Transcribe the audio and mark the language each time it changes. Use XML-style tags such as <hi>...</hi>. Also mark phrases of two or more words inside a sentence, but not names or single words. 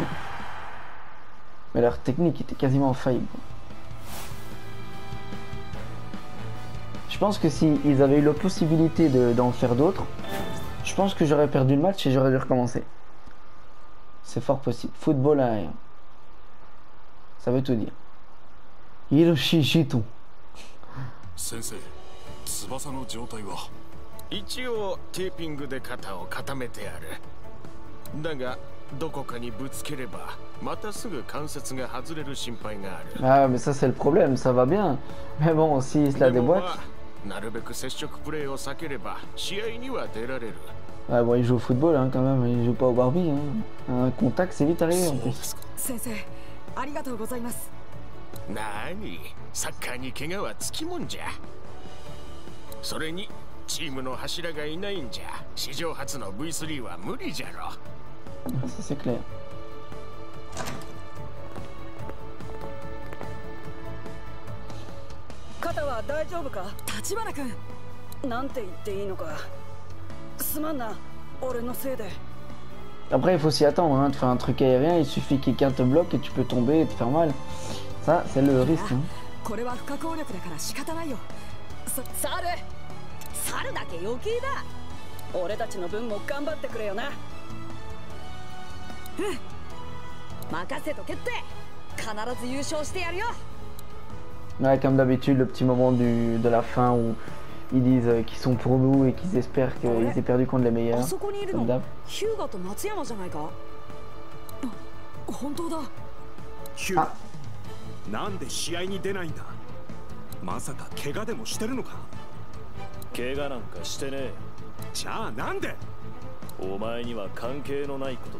<fr>Mais leur technique était quasiment infaillible. Je pense que si ils avaient eu la possibilité d'en faire d'autres, je pense que j'aurais perdu le match et j'aurais dû recommencer. C'est fort possible. Football aérien. Ça veut tout dire. Hiroshi Shitou.</fr> <ja>先生、翼の状態は一応テーピングで肩を固めてある。だがどこかにぶつければまたすぐ関節が外れる心配がある。</ja> <fr>Ah mais ça c'est le problème, ça va bien. Mais bon, s'il se la déboîte.</fr> <ja>なるべく接触プレーを避ければ試合には出られる。</ja> <fr>Ah bon, il joue au football hein, quand même, il joue pas au Barbie. Hein. Un contact c'est vite arrivé en plus.</fr> <ja>先生、ありがとうございます。なに、サッカーに怪我はつきもんじゃ。それにチームの柱がいないんじゃ史上初の V3 は無理じゃろ。</ja> <fr>Ça c'est clair.</fr> <ja>肩は大丈夫か、立花君。なんて言っていいのか。すまんな、俺のせいで。</ja> <fr>Après il faut s'y attendre, hein, de faire un truc aérien, il suffit que quelqu'un te bloque et tu peux tomber et te faire mal. Ça c'est le risque. Hein.</fr> <ja>これは不可抗力だから仕方ないよ。猿だけ余計だ。俺たちの分も頑張ってくれよな。うん。任せとけって。必ず優勝してやるよ。</ja> <fr>Ouais, comme d'habitude, le petit moment de la fin où ils disent qu'ils sont pour nous et qu'ils espèrent qu'ils aient perdu contre les meilleurs. Comme d'hab.</fr> <ja>ヒューガと松山じゃないか。本当だ。ヒューガ、なんで試合に出ないんだ。まさか怪我でもしてるのか。怪我なんかしてねえ。じゃあなんで。お前には関係のないことだ。</ja>